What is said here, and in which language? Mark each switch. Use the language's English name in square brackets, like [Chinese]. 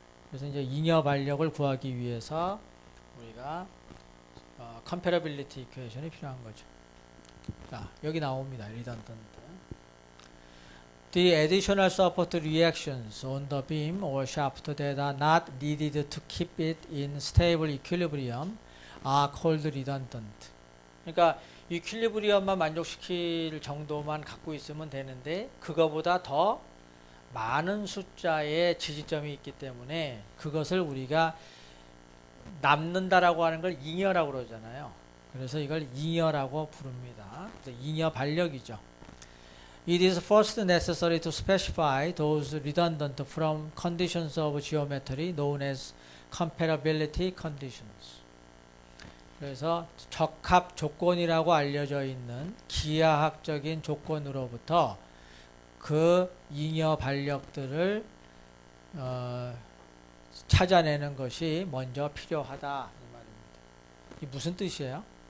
[Korean] 그래서 이제 잉여 반력을 구하기 위해서 우리가 comparability equation이 필요한 거죠. 자, 여기 나옵니다. redundant. [English] The additional support reactions on the beam or shaft that are not needed to keep it in stable equilibrium are called redundant. [Korean] 그러니까 이퀄리브리엄만 만족시킬 정도만 갖고 있으면 되는데 그거보다 더 많은 숫자의 지지점이 있기 때문에 그것을 우리가 남는다라고 하는 걸 잉여라고 그러잖아요. 그래서 이걸 잉여라고 부릅니다. 잉여 반력이죠. [English] It is first necessary to specify those redundant from conditions of geometry known as comparability conditions. [Korean] 그래서 적합 조건이라고 알려져 있는 기하학적인 조건으로부터 그 잉여 반력들을 찾아내는 것이 먼저 필요하다 이 말입니다. 이 무슨 뜻이에요?